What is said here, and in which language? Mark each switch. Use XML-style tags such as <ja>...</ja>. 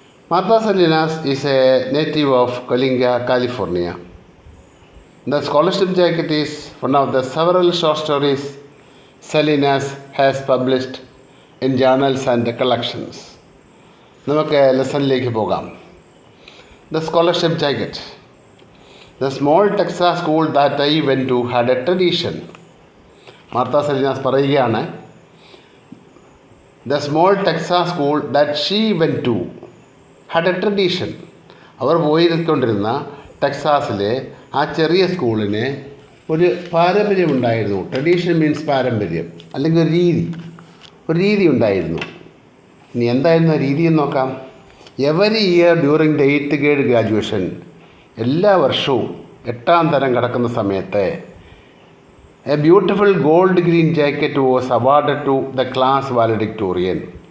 <en>Martha Salinas is a native of Coalinga, California. The scholarship jacket is one of the several short stories Salinas has published in journals and collections.</en> <ml>നമുക്ക് ലെസണിലേക്ക് പോകാം.</ml> <en>The scholarship jacket. The small Texas school that I went to had a tradition. Martha Salinas</en> <ml>പറയുകയാണ്,</ml> <en>The small Texas school that she went to had a tradition.</en> <ml>അവർ പോയിക്കൊണ്ടിരുന്ന ടെക്സാസിലെ ആ ചെറിയ സ്കൂളിന് ഒരു പാരമ്പര്യമുണ്ടായിരുന്നു. Tradition means പാരമ്പര്യം, അല്ലെങ്കിൽ ഒരു രീതി ഉണ്ടായിരുന്നു. ഇനി എന്തായിരുന്നു ആ രീതി എന്ന് നോക്കാം.</ml> <en>every year during the 8th grade graduation,</en> <ml>എല്ലാ വർഷവും 8ാം തരം കടക്കുന്ന സമയത്ത്</ml> <en>A beautiful gold green jacket was awarded to the class valedictorian.</en>